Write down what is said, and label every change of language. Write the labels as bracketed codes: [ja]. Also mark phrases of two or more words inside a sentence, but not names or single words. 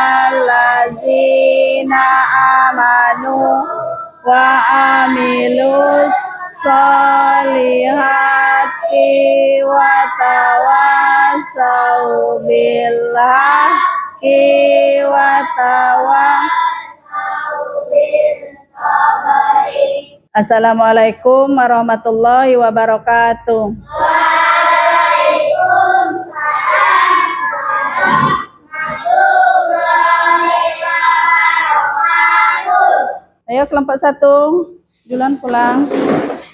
[ar] الذين آمنوا وعملوا الصالحات وتواصوا بالله وتواصوا بالصبر. السلام عليكم ورحمة الله وبركاته. وعليكم السلام ورحمة الله وبركاته. [id] Ayo kelompok 1, duluan pulang.